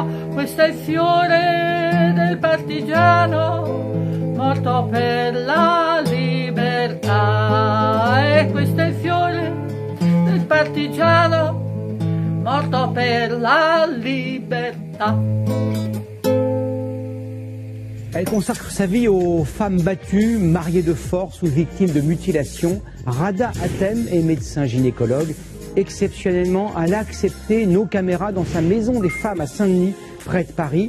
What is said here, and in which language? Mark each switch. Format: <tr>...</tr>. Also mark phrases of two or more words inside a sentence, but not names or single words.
<it>Questo è il fiore del partigiano morto per la libertà. E questo è il fiore del partigiano morto per la libertà.</it> <fr>Elle consacre sa vie aux femmes battues, mariées de force ou victimes de mutilations. Rada Hatem est médecin gynécologue. Exceptionnellement, elle a accepté nos caméras dans sa maison des femmes à Saint-Denis, près de Paris.</fr>